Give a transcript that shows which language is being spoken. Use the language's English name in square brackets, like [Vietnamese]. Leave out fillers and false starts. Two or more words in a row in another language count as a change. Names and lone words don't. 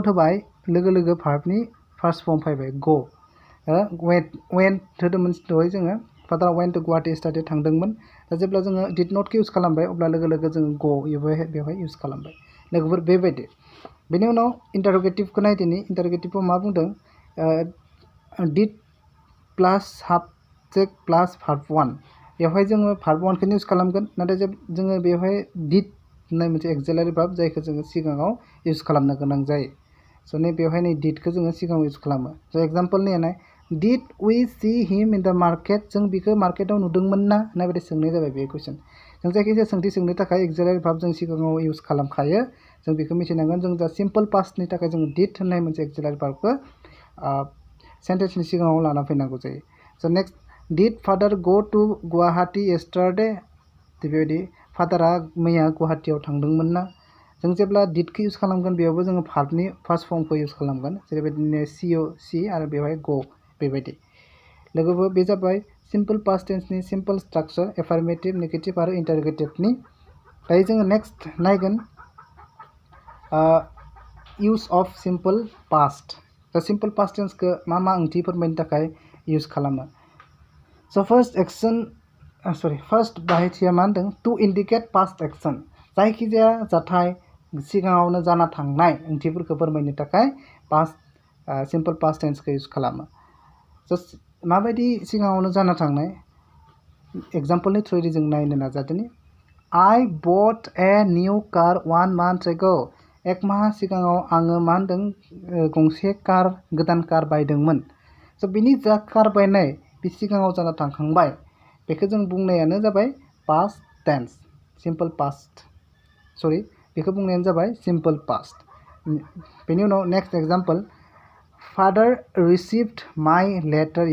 [Bodo] होबाय लोगो लोगो [English] verb first form [Bodo] फैबाय [English] go went [Bodo] होदोंमोन दहाय जोङो [English] father went to Guwahati yesterday [Bodo] थांदोंमोन दा जेब्ला जोङो [English] did not [Bodo] इउज खालामबाय अब्ला लोगो लोगो जोङो बेवहाय इउज खालामबाय लोगोफोर बेबायदि बेनि उनाव इन्टारगेटिभखौ नायदिनि इन्टारगेटिभआव मा बुंदों [English] did plus subject plus verb 1 [Bodo] बेवहाय जोङो भार्ब 1 खौनो इउज खालामगोन नाथाय जोङो बेवहाय डिड होननाय मोनसे [English] auxiliary verb [Bodo] जायखौ जोङो सिगाङाव इउज खालामनो गोनां जायो स' नै बेवहाय नै डिडखौ जोङो सिगाङाव इउज खालामो स' एग्जाम्पल नायनाय [English] did we see him in the market [Bodo] जों बिखौ मार्केटाव नुदोंमोन ना होननाय बायदि सोंनाय जाबाय बे कुइसन जों जायखिजाया सोंथि सोंनो थाखाय [English] auxiliary verb [Bodo] जों सिगाङाव इउज खालामखायो जों बेखौ मिथिनांगोन जों दा [English] simple past [Bodo] थाखाय जों डिड होननाय मोनसे [English] auxiliary verb [Bodo] सेन्टेन्सनि सिगाङाव लाना फैनांगौ जायो स' नेक्स्ट [English] did father go to Guwahati yesterday [Bodo] बेबायदि फादारा मैया गुवाहाटीयाव थांदोंमोन ना जों जेब्ला डिडखौ इउज खालामगोन बेयावबो जोङो [English] verb first form [Bodo] इउज खालामगोन जेरैबायदिनो सी आरो बेवहाय गो बेबायदि लोगोबो बे जाबाय [English] simple past tense simple structure affirmative negative [Bodo] आरो इन्टारोगेटिभनि दायो जोङो नेक्स्ट नायगोन [English] use of simple past [Bodo] दा [English] simple past tense [Bodo] मा ओंथि फोरमायनो थाखाय यूज खालामो स' फर्स्ट बाहायथिया मा होनदों [English] to indicate past action [Bodo] जायखिजाया जाथाय सिगाङावनो जाना थांनाय ओंथिफोरखौ फोरमायनो थाखाय [English] past simple past tense [Bodo] यूज खालामो स' माबायदि सिगाङावनो जाना थांनाय एग्जाम्पलनि थ्रुयै जों नायनो नाजादोनि [English] I bought a new car 1 month ago [Bodo] एक माह सिगाङाव आङो मा होनदों गंसे कार गोदान कार बायदोंमोन स' बिनि जा कार बायनाय बे सिगाङाव जाना थांखांबाय बेखौ जों बुंनायानो जाबाय [English] past tense simple past [Bodo] बेखौ बुंनायानो जाबाय [English] simple past [Bodo] बेनि उनाव [English] next example father received my letter